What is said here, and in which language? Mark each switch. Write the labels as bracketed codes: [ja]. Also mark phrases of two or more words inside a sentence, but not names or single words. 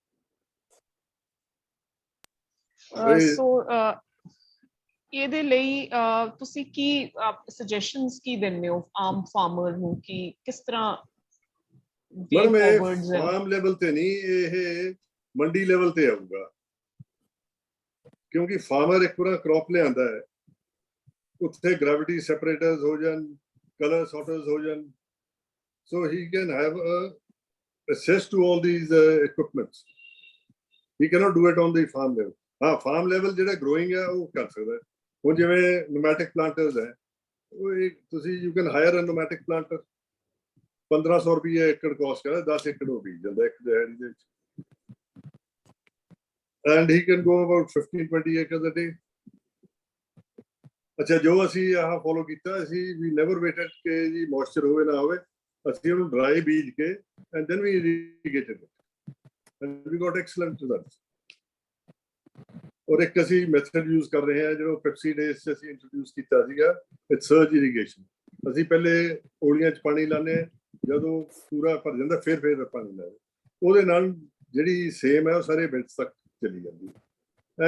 [pa] ਸੋ ਇਹਦੇ ਲਈ ਤੁਸੀਂ ਕੀ ਸੁਜੈਸ਼ਨਸ ਕੀ ਦਿੰਦੇ ਹੋ ਆਮ ਫਾਰਮਰ ਨੂੰ ਕਿ ਕਿਸ ਤਰ੍ਹਾਂ ਮੈਡਮ ਇਹ [en] farm level [pa] ਤੇ ਨਹੀਂ, ਇਹ ਮੰਡੀ ਲੈਵਲ ਤੇ ਆਊਗਾ ਕਿਉਂਕਿ ਫਾਰਮਰ ਇੱਕ ਪੂਰਾ ਕ੍ਰੌਪ ਲਿਆਂਦਾ ਹੈ, ਉੱਥੇ [en] gravity separators [pa] ਹੋ ਜਾਣ, [en] color sorters [pa] ਹੋ ਜਾਣ, [en] so he can have access to all these equipments. He cannot do it on the farm level. [pa] हाँ, [en] farm level [pa] ਜਿਹੜਾ growing ਹੈ ਉਹ ਕਰ ਸਕਦਾ ਹੈ। ਹੁਣ ਜਿਵੇਂ [en] pneumatic planters [pa] ਹੈ, ਉਹ ਤੁਸੀਂ [en] you can hire a pneumatic planter, [pa] 1500 ਰੁਪਏ ਏਕੜ ਕੋਸਟ ਕਰਦਾ, 10 ਏਕੜ ਉਹ ਬੀਜ ਜਾਂਦਾ ਇੱਕ ਦਿਹਾੜੀ ਦੇ ਵਿੱਚ, [en] and he can go about 15-20 acres a day. [pa] ਅੱਛਾ, ਜੋ ਅਸੀਂ ਆਹ ਫੋਲੋ ਕੀਤਾ, ਅਸੀਂ [en] we never waited [pa] ਕਿ ਜੀ ਮੋਇਸਚਰ ਹੋਵੇ ਨਾ ਹੋਵੇ, ਅਸੀਂ ਉਹਨੂੰ ਡਰਾਈ ਬੀਜ ਕੇ [en] and then we irrigated it and we got excellent results. [pa] ਔਰ ਇੱਕ ਅਸੀਂ [en] method use [pa] ਕਰ ਰਹੇ ਹਾਂ ਜਿਹੜਾ [en] Pepsi days [pa] 'ਚ ਅਸੀਂ ਇੰਟਰੋਡਿਊਸ ਕੀਤਾ ਸੀਗਾ, [en] it's surge irrigation. [pa] ਅਸੀਂ ਪਹਿਲੇ ਔਲੀਆਂ 'ਚ ਪਾਣੀ ਲਾਉਂਦੇ ਹਾਂ, ਜਦੋਂ ਪੂਰਾ ਭਰ ਜਾਂਦਾ ਫਿਰ ਪਾਣੀ ਲਾਉਂਦੇ, ਉਹਦੇ ਨਾਲ ਜਿਹੜੀ ਸੇਮ ਹੈ ਉਹ ਸਾਰੇ ਬੈਡਸ ਤੱਕ ਚਲੀ ਜਾਂਦੀ ਹੈ